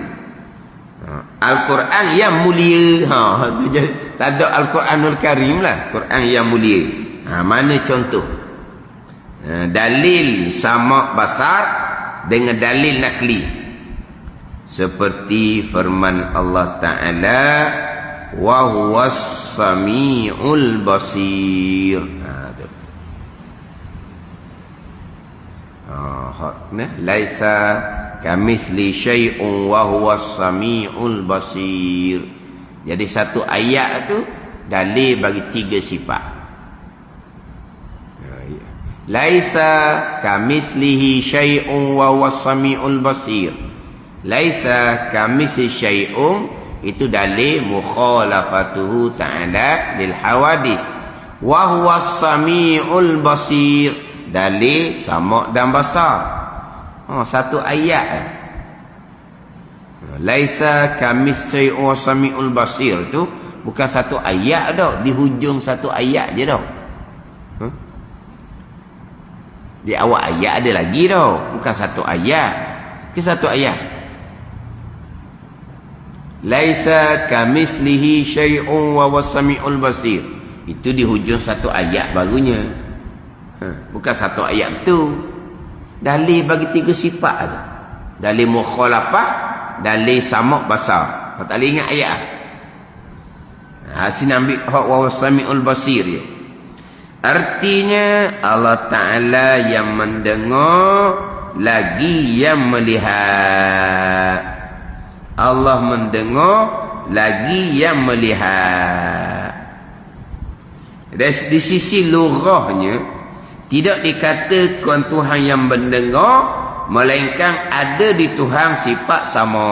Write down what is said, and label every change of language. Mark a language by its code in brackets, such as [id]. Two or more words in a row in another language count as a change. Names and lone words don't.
[ms] Al-Quran yang mulia. Tu jadi tak ada Al-Quranul Karim lah. Quran yang mulia. Mana contoh? Dalil sama basar dengan dalil nakli. Seperti firman Allah Ta'ala, [ar] وهو السميع البصير. ليس كمثله شيء وهو السميع البصير. [ms] Jadi satu ayat tu dalil bagi tiga sifat. [ar] ليس كمثله شيء وهو السميع البصير. ليس كمثله شيء [ms] itu dalil [ar] مخالفته تعالى للحوادث. وهو السميع البصير [ms] dalil sama dan basar. Satu ayat. [ar] ليس كمثله شيء والسميع البصير [ms] tu bukan satu ayat dah, di hujung satu ayat je dah. Di awal ayat ada lagi tau. Bukan satu ayat. Ke satu ayat. [ar] ليس كمثله شيء و والسميع البصير. [ms] Itu di hujung satu ayat barunya. Bukan satu ayat tu. Dalil bagi 3 sifat tu. Dalil mukhalafah, dalil sama' basar. Tak boleh ingat ayat. Sini ambil hak [ar] و والسميع البصير [ms] je. Artinya Allah Ta'ala yang mendengar lagi yang melihat. Allah mendengar lagi yang melihat. Di sisi lughahnya tidak dikatakan Tuhan yang mendengar, melainkan ada di Tuhan sifat sama.